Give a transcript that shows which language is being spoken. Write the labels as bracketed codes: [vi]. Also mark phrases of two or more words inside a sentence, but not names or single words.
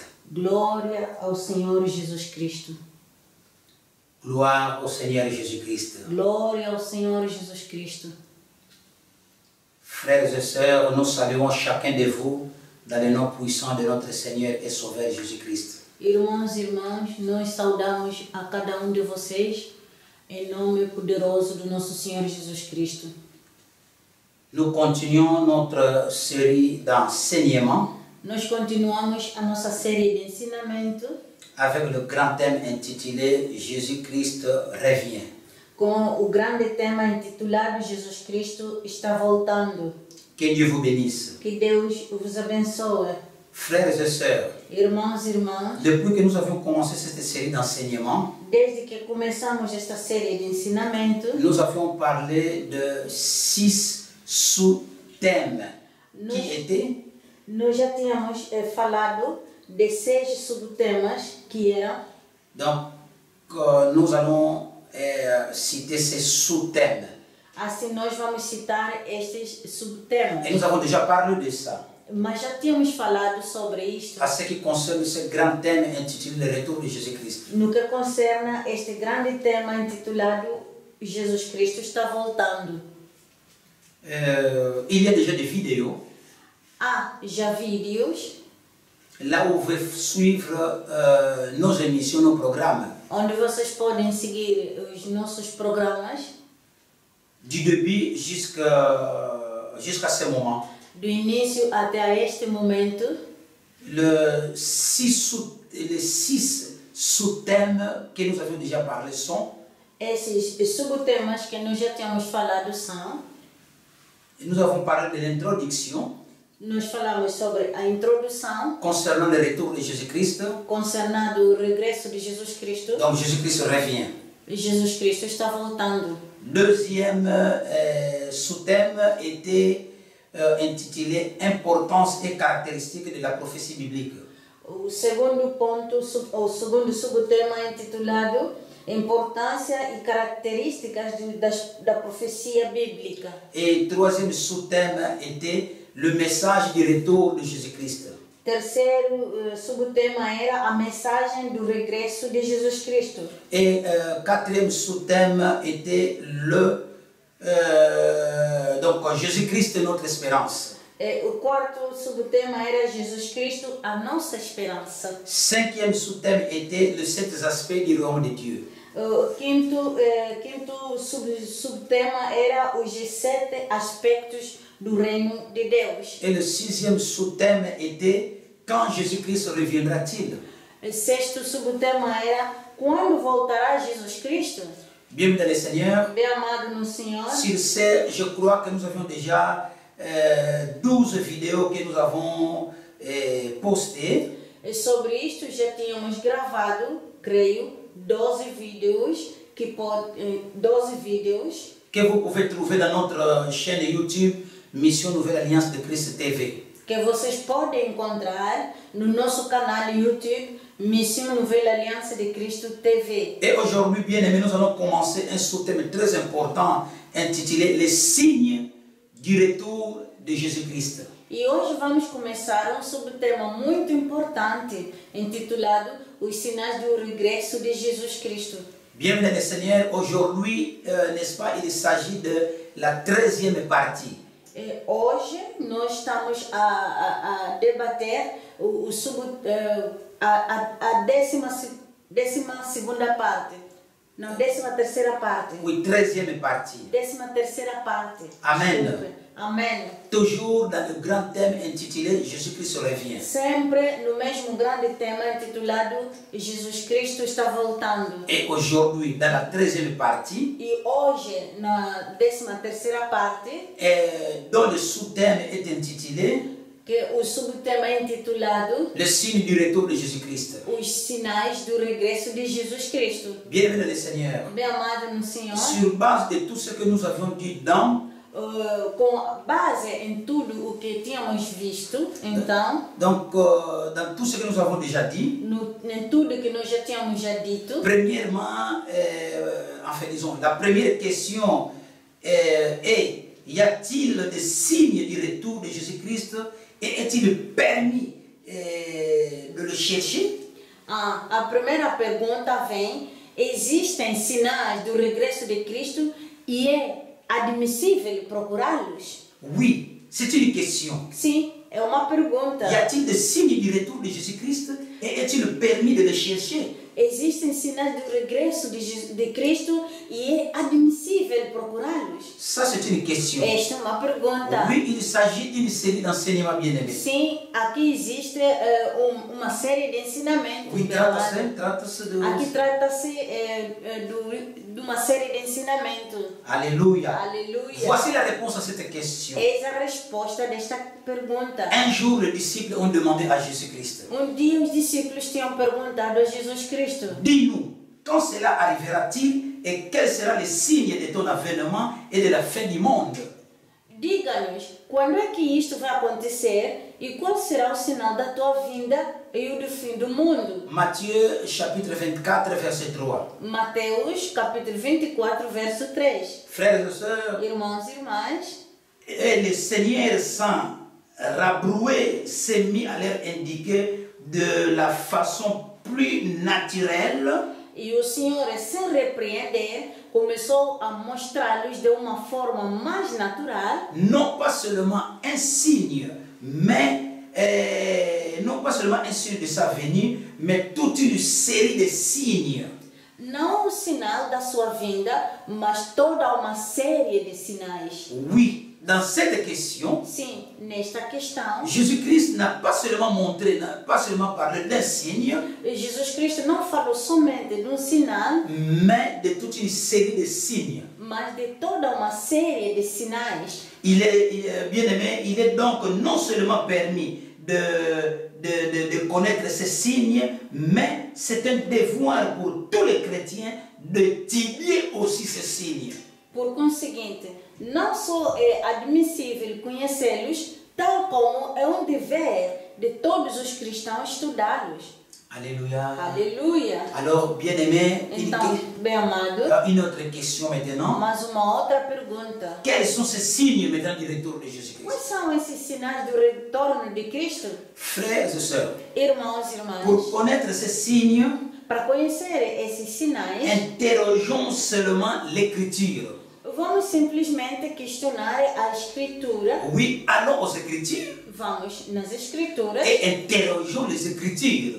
[pt] Glória ao Senhor Jesus Cristo. [fr] Gloire au Seigneur Jésus-Christ. [pt] Glória ao Senhor Jesus Cristo. [fr] Frères et sœurs, nous saluons chacun de vous dans le nom puissant de notre Seigneur et Sauveur Jésus-Christ. [pt] Irmãos e irmãs, nós saudamos a cada de vocês em nome poderoso do nosso Senhor Jesus Cristo. [fr] Nous continuons notre série d'enseignement [pt] Nós continuamos a nossa série de ensinamento [fr] avec le grand thème intitulé Jésus-Christ revient. [pt] com o grande tema intitulado Jesus Cristo está voltando. [fr] Que Dieu vous bénisse. [pt] Que Deus vos abençoe. [fr] Frères et sœurs, [pt] Irmãos e irmãs, [fr] depuis que nous avions commencé cette série d'enseignement, [pt] desde que começamos esta série de ensinamento, [fr] nous avions parlé de 6 sous-thèmes Nous- qui étaient [pt] nós já tínhamos falado de 6 subtemas que eram. [fr] donc nous allons citer ces sous-thèmes. [pt] Assim, nós vamos citar estes subtemas. [fr] Et nous avons déjà parlé de ça. [pt] Mas já tínhamos falado sobre isto [fr] À ce qui concerne ce grand thème intitulé Le retour de Jésus-Christ. [pt] no que concerne este grande tema intitulado Jesus Cristo está voltando. [fr] Il y a déjà des vidéos [pt] Há já vídeos [fr] là où vous pouvez suivre nos émissions, nos programmes, [pt] onde vocês podem seguir os nossos programas [fr] du début jusqu'à ce moment. [pt] do início até a este momento. [fr] Les 6 sous-thèmes que nous avions déjà parlé sont, [pt] Esses subtemas que nós já tínhamos falado são: [fr] nous avons parlé de l'introduction [pt] nós falamos sobre a introdução [fr] concernant le retour de Jésus-Christ. [pt] concernando o regresso de Jesus Cristo. [fr] Donc Jésus-Christ revient. [pt] Jesus Cristo está voltando. [fr] Deuxième sous-thème était intitulé Importance et caractéristiques de la prophétie biblique. [pt] O segundo ponto, o segundo subtema é intitulado Importância e características da profecia bíblica. [fr] Et troisième sous-thème était le message du retour de Jésus-Christ. [pt] Terceiro subtema era a mensagem do regresso de Jesus Cristo. [fr] Et quatrième sous-thème était donc Jésus-Christ notre espérance. [pt] O quarto subtema era Jesus Cristo, a nossa esperança. [fr] Cinquième sous-thème était les 7 aspects du royaume de Dieu. [pt] O quinto subtema era os 7 aspectos do reino de Deus. [fr] Et le sixième sous-thème était quand Jésus-Christ reviendra-t-il? [pt] O sexto subtema era quando voltará Jesus Cristo? [fr] Bien dans le Seigneur, [pt] Bem amado no Senhor, [fr] sur ce, je crois que nous avions déjà 12 vidéos que nous avons postées. [pt] sobre isto já tínhamos gravado, creio, 12 vídeos que 12 vídeos [fr] Que vous pouvez trouver dans notre chaîne YouTube Mission Nouvelle Alliance de Christ TV. [pt] que vocês podem encontrar no nosso canal YouTube Missão Nouvelle Aliança de Cristo TV. [fr] Et aujourd'hui, bien aimés, nous allons commencer un sous-thème très important intitulé Les signes du retour de Jésus-Christ. [pt] E hoje vamos começar subtema muito importante intitulado Os Sinais do Regresso de Jesus Cristo. [fr] Bienvenue dans le Seigneur. Aujourd'hui, n'est-ce pas, il s'agit de la 13e partie. [pt] Hoje nós estamos a debater a décima segunda parte. Não, 13ª parte. [fr] Oui, 13e partie. [pt] 13ª parte. Amen. Desculpe. Amém. [fr] Toujours dans le grand thème intitulé Jésus-Christ revient. [pt] Sempre no mesmo grande tema intitulado Jesus Cristo está voltando. [fr] Et aujourd'hui, dans la 13e partie, [pt] E hoje, na 13ª parte, [fr] dont le sous-thème est intitulé [pt] que o subtema é intitulado [fr] Le signe du retour de Jésus-Christ. [pt] Os Sinais do Regresso de Jesus Cristo. [fr] Bienvenue le Seigneur. [pt] Bem amado no Senhor, [fr] Sur base de tout ce que nous avions dit dans [pt] com base em tudo o que tínhamos visto, então, [fr] donc, dans tout ce que nous avons déjà dit, [pt] em tudo que nós já tínhamos dito, [fr] premièrement, enfin disons, la première question est, y a-t-il des signes du retour de Jésus-Christ et est-il permis de le chercher? [pt] A primeira pergunta vem: existem sinais do regresso de Cristo e é admissível procurá-los? [fr] Oui, c'est une question. [pt] Sim, é uma pergunta. [fr] Y a-t-il des signes du retour de Jésus-Christ et est-il permis de le chercher? [pt] Existem sinais do regresso de Cristo e é admissível procurá-los? [fr] Ça, c'est une question. [pt] Esta é uma pergunta. [fr] Oui, il s'agit d'une série d'enseignements bien-aimés. [pt] Sim, aqui existe uma série de ensinamentos. Oui, trata-se de... Aqui trata-se de uma série de ensinamentos. [fr] Alléluia. [pt] Aleluia. [fr] Voici la réponse à cette question. [pt] Eis a resposta desta pergunta. [fr] Un jour, les disciples ont demandé à Jésus-Christ, [pt] Dia os discípulos tinham perguntado a Jesus Cristo: [fr] dis-nous, quand cela arrivera-t-il et quels seront les signes de ton avènement et de la fin du monde? [pt] diga-nos, quando é que isto vai acontecer e qual será o sinal da tua vinda e o do fim do mundo? [fr] Matthieu chapitre 24, verset 3. [pt] Mateus, capítulo 24, verso 3. [fr] Frères et sœurs, [pt] Irmãos e irmãs, [fr] et le Seigneur sans rabrouer s'est mis à leur indiquer de la façon plus naturelle [pt] e o Senhor, sem repreender, começou a mostrá-los de uma forma mais natural, [fr] non pas seulement un signe, mais non pas seulement un signe de sa venue, mais toute une série de signes. [pt] não o sinal da sua vinda, mas toda uma série de sinais. [fr] Oui, dans cette question, [pt] Sim, nesta questão, [fr] Jésus-Christ n'a pas seulement montré, n'a pas seulement parlé d'un signe, [pt] Jesus Cristo não falou somente de um sinal, [fr] mais de toute une série de signes. [pt] mas de toda uma série de sinais. [fr] Bien aimé, il est donc non seulement permis de connaître ces signes, mais c'est un devoir pour tous les chrétiens d'étudier aussi ces signes. [pt] Por conseguinte, não só é admissível conhecê-los, tal como é um dever de todos os cristãos estudá-los. [fr] Alléluia. [pt] Aleluia! [fr] Alors, bien aimé, [pt] Então, bem amado, [fr] une autre question maintenant. [pt] mas uma outra pergunta. [fr] Quels sont ces signes maintenant du retour de [pt] Quais Jésus-Christ? são esses sinais do retorno de Cristo? [fr] Frères et sœurs, [pt] Irmãos e irmãs, [fr] pour connaître ces signes, [pt] para conhecer esses sinais, [fr] interrogeons seulement l'Écriture. [pt] vamos simplesmente questionar a Escritura. [fr] Oui, allons aux Écritures [pt] Vamos nas Escrituras [fr] et interrogeons les Écritures.